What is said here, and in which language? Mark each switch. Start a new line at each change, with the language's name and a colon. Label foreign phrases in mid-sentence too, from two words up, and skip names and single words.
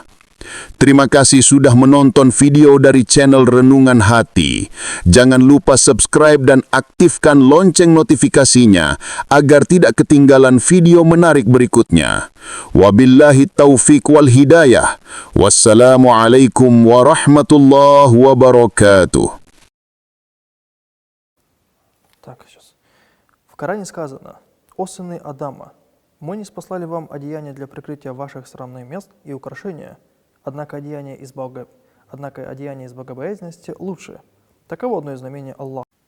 Indonesian: Terima kasih sudah menonton video dari channel Renungan Hati. Jangan lupa subscribe dan aktifkan lonceng notifikasinya agar tidak ketinggalan video menarik berikutnya.
Arabic: وبالله التوفيق والهداية. والسلام عليكم ورحمة الله وبركاته.
Russian: Так, сейчас. В Коране сказано: «О сыны Адама, мы не спаслали вам одеяния для прикрытия ваших срамных мест и украшения, однако одеяние из богобоязненности лучше. Таково одно из знамений Аллаха».